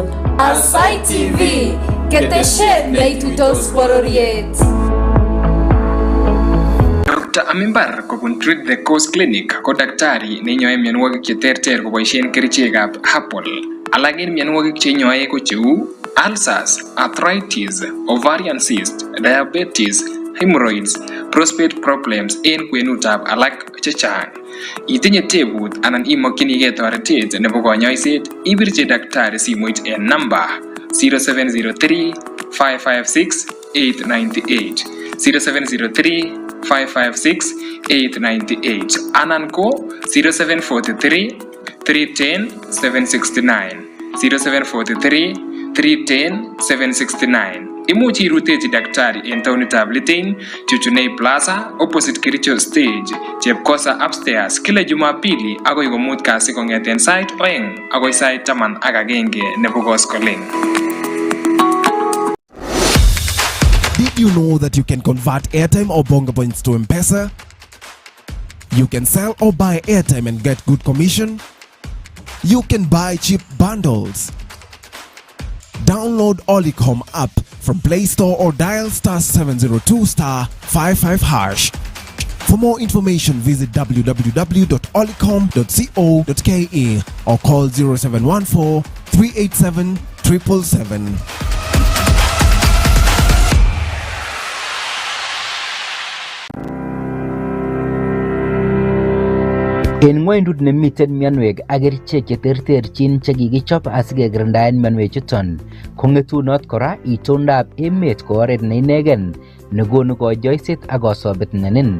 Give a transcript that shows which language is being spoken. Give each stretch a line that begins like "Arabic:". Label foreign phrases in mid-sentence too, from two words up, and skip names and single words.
Kalenjin: Aasai TV, ketesiet neituitos bororiet. Dr. Amimbar kobun Treat the Cause Clinic ko daktari neinyoe mionwogik cheterter koboisien kerichekab herbal. Alak en mionwogik cheinyoe ko cheu
English: ulcers, arthritis, ovarian cyst, diabetes, hemorrhoids, prostate problems
Kalenjin: en kwenutab alak chechang. Itinye tebut anan imokyinigei toretet nebo konyoiset, ibirchi daktari simoit en namba 0703 556 898 0703 556 898 anan ko 0743 310 769 0743 310 769. Imuchi irutechi daktari en taonitab Litein, Chuchunei Plaza, opposite Kericho Stage, Chepkosa Upstairs,
Swahili: kila Jumapili
Kalenjin: agoi komut kasi kong'eten sait 2 agoi sait 11 nebo koskoleng.
English: Did you know that you can convert airtime or bonga points to M-Pesa? You can sell or buy airtime and get good commission. You can buy cheap bundles. Download Olicom app from Play Store or dial *702*55#. For more information, visit www.olicom.co.ke or call 0714 387 777.
Kalenjin: En ng'wendut nemiten mionwek ak kerichek cheterterchin chekikichop asikekirindaen mionwechuton, kong'etunot kora itondab emet ko oret neinegen nekonu konyoiset ak kosobet nenin.